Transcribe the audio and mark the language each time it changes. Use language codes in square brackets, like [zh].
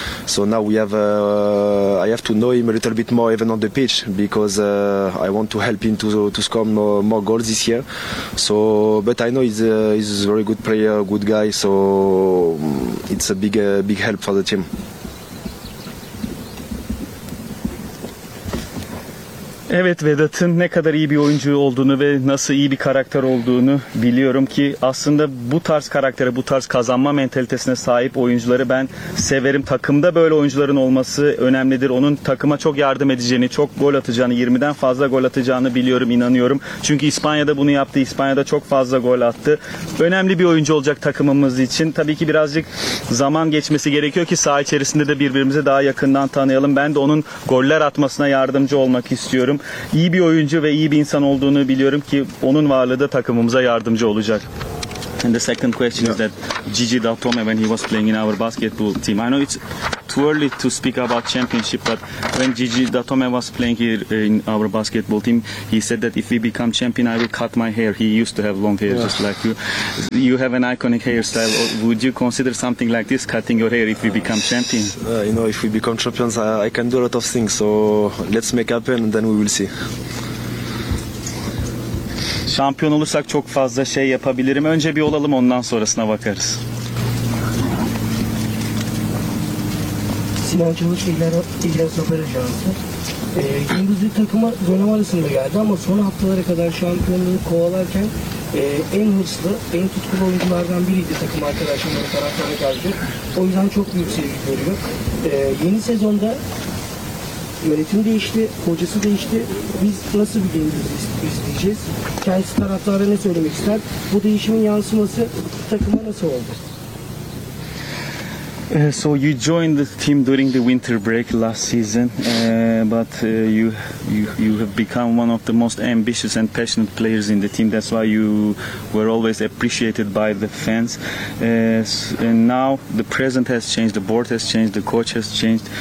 [en] So now we have I have to know him a little bit more even on the pitch, because I want to help him to score more goals this year. So, but I know he's a very good player, good guy. So, it's a big help for the team. [tr] Evet, Vedat'ın ne kadar iyi bir oyuncu olduğunu ve nasıl iyi bir karakter olduğunu biliyorum ki aslında bu tarz karaktere, bu tarz kazanma mentalitesine sahip oyuncuları ben severim. Takımda böyle oyuncuların olması önemlidir. Onun takıma çok yardım edeceğini, çok gol atacağını, 20'den fazla gol atacağını biliyorum, inanıyorum. Çünkü İspanya'da bunu yaptı, İspanya'da çok fazla gol attı. Önemli bir oyuncu olacak takımımız için. Tabii ki birazcık zaman geçmesi gerekiyor ki saha içerisinde de birbirimizi daha yakından tanıyalım. Ben de onun goller atmasına yardımcı olmak istiyorum. İyi bir oyuncu ve iyi bir insan olduğunu biliyorum ki onun varlığı da takımımıza yardımcı olacak. [en] And the second question is that Gigi Datome, when he was playing in our basketball team, I know it's too early to speak about championship, but when Gigi Datome was playing here in our basketball team, he said that if we become champion, I will cut my hair. He used to have long hair, just like you. You have an iconic hairstyle. Would you consider something like this, cutting your hair, if we become champion? You know, if we become champions, I can do a lot of things. So let's make happen, and then we will see. [tr] Şampiyon olursak çok fazla şey yapabilirim. Önce bir olalım, ondan sonrasına bakarız. Sinan Çavuş, İlgaz Operajansı. Gündüzü takıma dönem arasında geldi ama son haftalara kadar şampiyonluğu kovalarken en hırslı, en tutkulu oyunculardan biriydi takım arkadaşları taraftarına karşı. O yüzden çok büyük sevgi görüyor. Yeni sezonda yönetim değişti, hocası değişti. Biz nasıl bir Gündüz'ü isteyeceğiz? Kendisi taraftara ne söylemek ister? Bu değişimin yansıması takıma nasıl oldu? [en] So you joined the team during the winter break last season, but you have become one of the most ambitious and passionate players in the team. That's why you were always appreciated by the fans. And now the present has changed, the board has changed, the coach has changed.